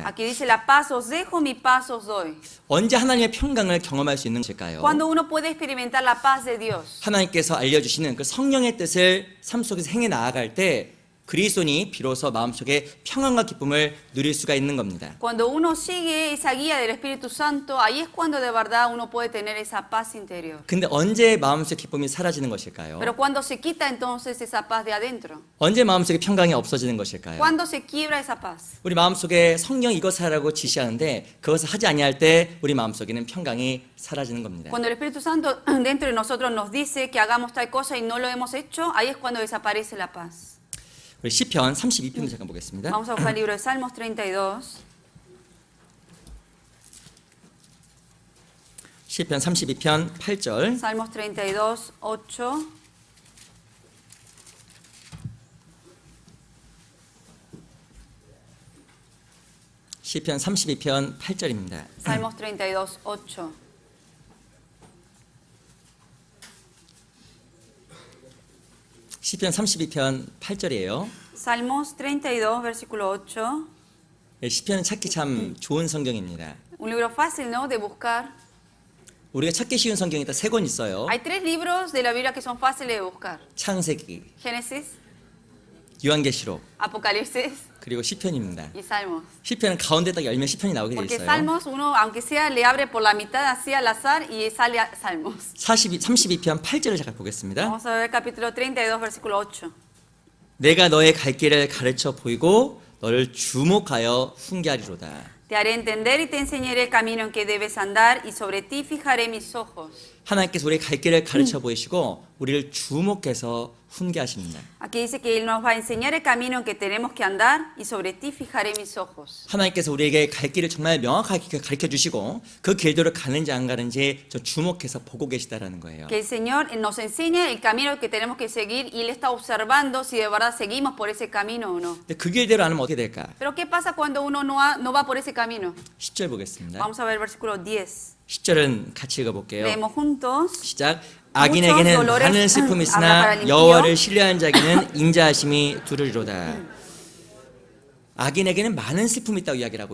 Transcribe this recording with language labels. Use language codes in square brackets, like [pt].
[es] Aquí dice la paz os dejo, mi paz os doy. [ko] 언제 하나님의 평강을 경험할 수 있는 것일까요? [es] Cuando uno puede experimentar la paz de Dios. [ko] 하나님께서 알려주시는 그 성령의 뜻을 삶 속에서 행해 나아갈 때 그리스도인이 비로소 마음속에 평안과 기쁨을 누릴 수가 있는 겁니다. [es] Cuando uno sigue esa guía del Espíritu Santo, ahí es cuando de verdad uno puede tener esa paz interior. [ko] 근데 언제 마음속 기쁨이 사라지는 것일까요? [es] Pero cuando se quita entonces esa paz de adentro. [ko] 언제 마음속에 평강이 없어지는 것일까요? [es] Cuando se quiebra esa paz. [ko] 우리 마음속에 성령 이것을 하라고 지시하는데 그것을 하지 아니할 때 우리 마음속에는 평강이 사라지는 겁니다. [es] Cuando el Espíritu Santo dentro de nosotros nos dice que hagamos tal cosa y no lo hemos hecho, ahí es cuando desaparece la paz. [ko] 우리 시편 32편도 잠깐 보겠습니다. [es] Vamos a buscar el libro de Salmos 32. [ko] 시편 32편 8절. [es] Salmos 32, 8. [ko] 시편 32편 8절입니다. [es] Salmos 32:8. [ko] 시편 32편 8절이에요. [es] Salmos 32, versículo 8. [ko] 시편은 찾기 참 좋은 성경입니다. [es] Un libro fácil, ¿no? De buscar. [ko] 우리가 찾기 쉬운 성경이 딱 세 권 있어요. [es] Hay tres libros de la Biblia que son fáciles de buscar. [ko] 창세기, [es] Génesis, [ko] 요한계시록, [es] Apocalipsis [ko] 그리고 시편입니다. [es] y Salmos. [ko] 시편은 가운데 딱 열면 시편이 나오게 돼 [es] Porque [ko] 있어요. [es] Salmos, uno, aunque sea, le abre por la mitad así al azar y sale Salmos. [ko] 32편 8절을 잠깐 보겠습니다. [es] Vamos a ver capítulo 32, versículo 8. [ko] 내가 너의 갈 길을 가르쳐 보이고 너를 주목하여 훈계하리로다. [es] Te haré entender y te enseñaré el camino en que debes andar y sobre ti fijaré mis ojos. [ko] 하나님께서 우리의 갈 길을 가르쳐 보이시고 우리를 주목해서 훈계하십니다. [es] Aquí dice que Él nos va a enseñar el camino en que tenemos que andar y sobre ti fijaré mis ojos. [ko] 하나님께서 우리에게 갈 길을 정말 명확하게 가르쳐 주시고 그 길대로 가는지 안 가는지 저 주목해서 보고 계시다라는 거예요. [es] Que el Señor nos enseña el camino que tenemos que seguir y Él está observando si de verdad seguimos por ese camino o no. [ko] 근데 그 길대로 안 하면 어떻게 될까? [es] Pero ¿qué pasa cuando uno no va por ese camino? [ko] 10절 보겠습니다. [es] Vamos a ver el versículo 10. [ko] 10절은 같이 읽어볼게요. [es] Leemos juntos. [ko] 시작. 악인에게는 많은 슬픔이 있으나 여호와를 신뢰한 자에게는 인자하심이 두르리로다. 악인에게는 많은 슬픔이 있다고 이야기를 하고